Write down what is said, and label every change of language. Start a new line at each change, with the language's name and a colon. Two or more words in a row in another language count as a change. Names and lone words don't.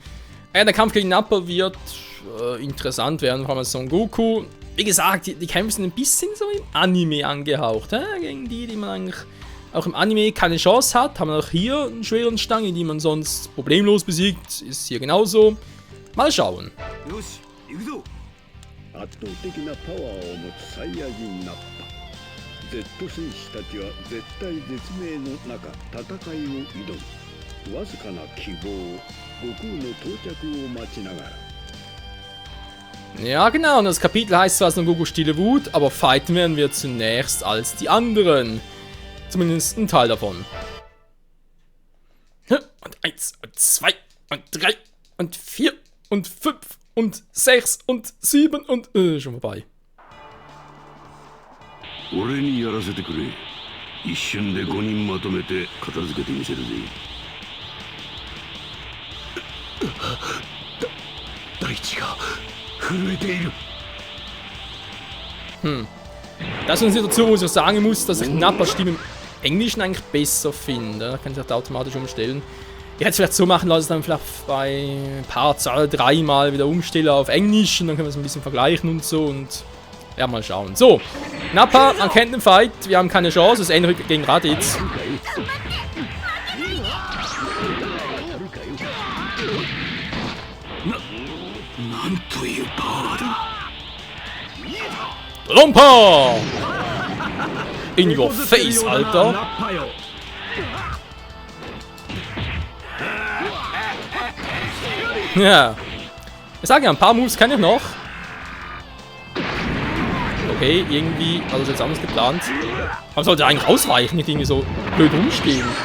German: Der Kampf gegen Nappa wird interessant werden, vor allem Son Goku. Wie gesagt, die Kämpfe sind ein bisschen so im Anime angehaucht. Gegen die man eigentlich auch im Anime keine Chance hat, haben wir auch hier einen schweren Stange, die man sonst problemlos besiegt. Ist hier genauso. Mal schauen.
Japanese: 圧倒的なパワーを持つサイヤ人ナッパ Z 戦士たちは絶体絶命の中戦いを挑むわずかな希望悟空の到着を待ちながら
German: Ja genau, und das Kapitel heißt zwar Son Goku stille Wut, aber fighten werden wir zunächst als die anderen. Zumindest ein Teil davon. Und 1 und 2 und 3 und 4 und 5 und 6 und 7 und schon vorbei.
Japanese: 俺にやらせてくれ。一瞬で5人まとめて片付けてみせるぜ。大地が震えている。
German: Das ist eine Situation, wo ich auch sagen muss, dass ich Nappas Stimme im Englischen eigentlich besser finde. Da kann ich das automatisch umstellen. Ich hätte es vielleicht so machen lassen, dann vielleicht bei Part 2 oder 3 mal wieder umstellen auf Englisch und dann können wir es ein bisschen vergleichen und so und ja, mal schauen. So, Nappa, man kennt den Fight, wir haben keine Chance, es ist ähnlich gegen Raditz. Lumpa!
English: In your face,
German: Alter! Ja. Ich sage ja, ein paar Moves kann ich noch. Okay, irgendwie hat das jetzt anders geplant. Aber sollte eigentlich ausweichen, nicht irgendwie so blöd rumstehen.